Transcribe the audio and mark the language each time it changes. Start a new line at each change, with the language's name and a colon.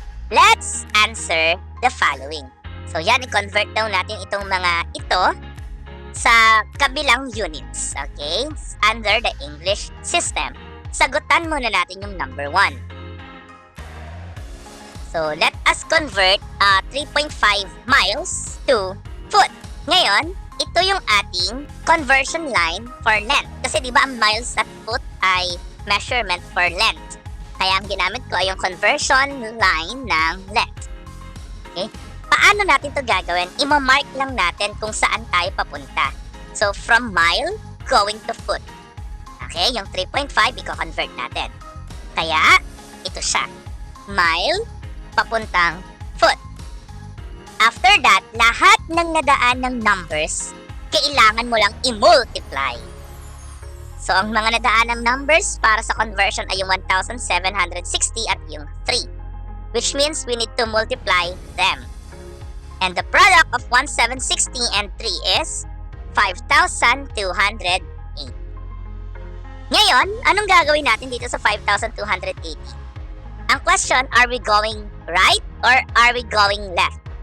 English: Let's answer the following.
Filipino: So yan, i-convert daw natin itong mga ito sa kabilang units. Okay?
English: Under the English system.
Filipino: Sagutan muna natin yung number 1.
English: So, let us convert 3.5 miles to foot.
Filipino: Ngayon, ito yung ating conversion line for length. Kasi di ba ang miles at foot ay measurement for length. Kaya ang ginamit ko ay yung conversion line ng length. Okay? Paano natin ito gagawin? Ima-mark lang natin kung saan tayo papunta.
English: So, from mile going to foot.
Filipino: Okay? Yung 3.5, i-convert natin. Kaya, ito siya. Mile, papuntang foot. After that, lahat ng nadaan ng numbers, kailangan mo lang i-multiply. So, ang mga nadaan ng numbers para sa conversion ay yung 1,760 at yung 3.
English: Which means we need to multiply them. And the product of 1,760 and 3 is 5,280.
Filipino: Ngayon, anong gagawin natin dito sa 5,280? Ang question,
English: are we going right or are we going left?